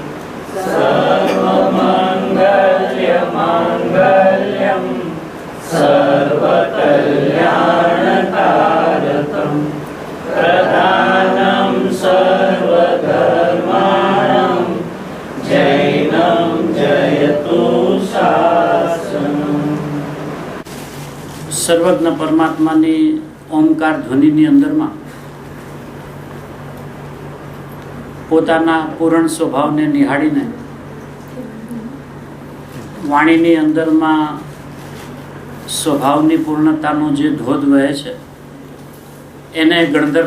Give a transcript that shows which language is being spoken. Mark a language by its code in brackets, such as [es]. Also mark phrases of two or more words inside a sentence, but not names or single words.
[sa] सर्वमंगल्य मांगल्यम सर्वकल्याणकारकम प्रधानं सर्वधर्माणां जैनं जयतु शासनम्। [gu] સર્વજ્ઞ પરમાત્માની ઓમકાર ધ્વનિની અંદરમાં પોતાના પૂર્ણ સ્વભાવને નિહાળીને વાણીની અંદરમાં સ્વભાવની પૂર્ણતાનો જે ધોધ વહે છે એને ગણધર